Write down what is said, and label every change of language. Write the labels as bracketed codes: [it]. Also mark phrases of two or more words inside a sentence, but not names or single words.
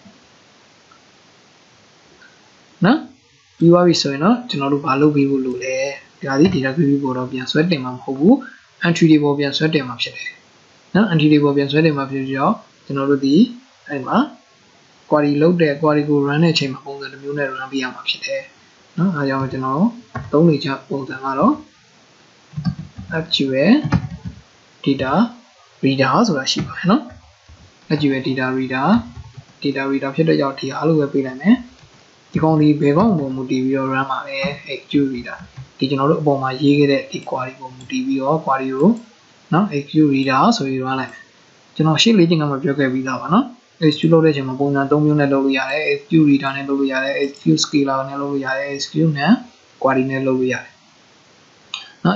[my] နော်ပြီးသွားပြီဆိုရင်တော့ကျွန်တော်တို့ဘာလုပ်ပေးဖို့လိုလဲဒါဒီ [en] data query [my] ပေါ်တော့ပြန်ဆွဲတင်မှာမ ဟုတ်ဘူး entry တွေပေါ်ပြန်ဆွဲတင်မှာဖြစ်တယ်နော် entry တွေပေါ်ပြန်ဆွဲတင်မှာဖြစ်ပြီးတော့ကျွန်တော်တို့ဒီအဲ့မှာ query လုပ်တဲ့ query ကို run တဲ့အချိန်မှာပုံစံတစ်မျိုးနဲ့ run ပေးရမှာဖြစ်တယ်နော်အဲကြောင့်ကျွန်တော်သုံးနေချပုံစံကတော့ [en] actual data reader [my] ဆိုတာရှိပါတယ်နော် [en] actual data reader [my] ဖြစ်တဲ့ကြောင့်ဒီအားလုံးပဲပေးလိုက်မယ်ဒီကောင် ဒီဘယ်ကောင်ပုံမူတည်ပြီးတော့ run ပါလဲ [en] actual reader [my] ဒီကျွန်တော်တို့အပေါ်မှာရေးခဲ့တဲ့ဒီ query ပုံမူတည်ပြီးတော့ query ကိုနော် [en] actual reader [my] ဆိုပြီး run လိုက်မယ်ကျွန်တော်ရှင်းလေ့ကျင့်ခန်းမှာပြောခဲ့ပြီးသားပါနော် execute လုပ်တဲ့အချိန်မှာပုံစံ၃မျိုးနဲ့လုပ်လို့ရတယ် [en] execute reader [my] နဲ့လုပ်လို့ရတယ် [en] execute scalar [my] နဲ့လုပ်လို့ရတယ် execute နဲ့ query နဲ့လုပ်လို့ရတယ်နော်